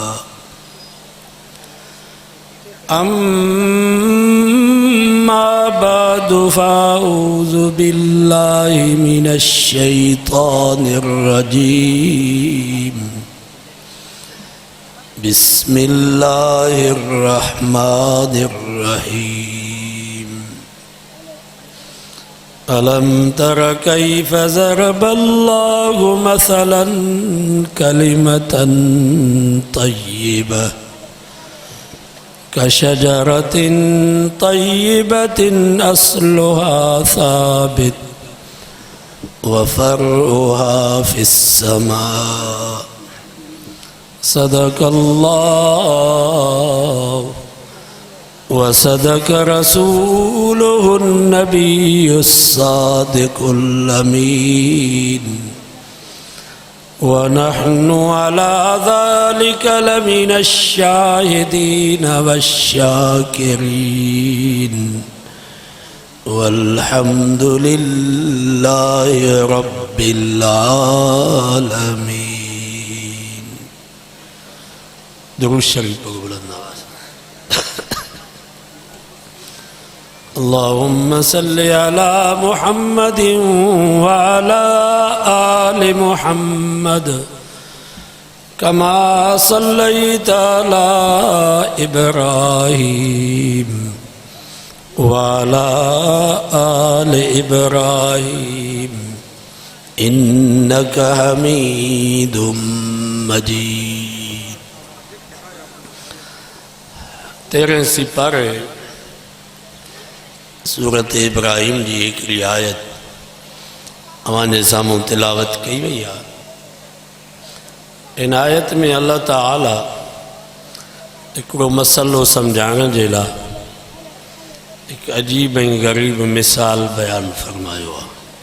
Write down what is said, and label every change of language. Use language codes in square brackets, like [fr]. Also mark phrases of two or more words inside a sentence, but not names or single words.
[ar] أما بعد فأعوذ بالله من الشيطان الرجيم. بسم الله الرحمن الرحيم. ألم تر كيف ضرب الله مثلا كلمة طيبة كشجرة طيبة أصلها ثابت وفرعها في السماء. صدق الله وصدق رسوله النبي الصادق الأمين. ونحن على ذلك لمن الشاهدين والشاكرين والحمد لله رب العالمين. [ur] درود شریف پڑھو بلند آواز میں. [ar] اللهم صل على محمد وعلى آل محمد كما صليت على إبراهيم وعلى آل إبراهيم إنك حميد مجيد. [sd] 13 सिपारे सूरत इब्राहिम जी हिकिड़ी आयत अवांजे साम्हूं तिलावत कई वई आहे। इन आयत में अल्लाह ताला हिकिड़ो मसलो सम्झाइण जे लाइ हिकु अजीब ऐं ग़रीब मिसाल बयानु फरमायो आहे।